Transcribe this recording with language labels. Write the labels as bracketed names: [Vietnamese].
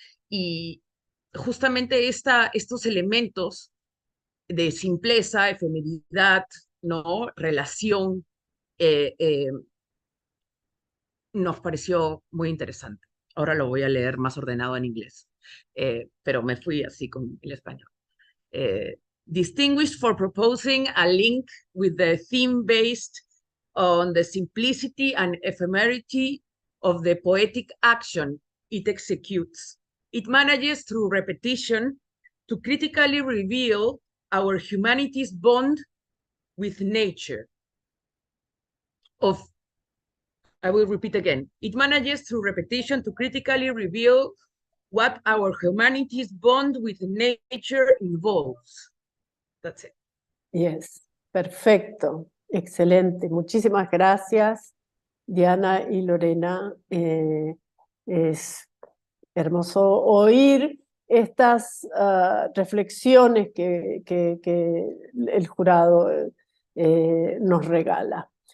[Spanish] Y justamente estos elementos de simpleza, efemeridad, ¿no?, relación, nos pareció muy interesante. Ahora lo voy a leer más ordenado en inglés, pero me fui así con el español. [English] Distinguished for proposing a link with the theme based on the simplicity and ephemerity of the poetic action it executes. It manages through repetition to critically reveal our humanity's bond with nature. I will repeat again. It manages through repetition to critically reveal what our humanity's bond with nature involves. That's it. [Spanish] Yes, perfecto, excelente. Muchísimas gracias, Diana y Lorena. Es hermoso oír estas reflexiones que el jurado nos regala.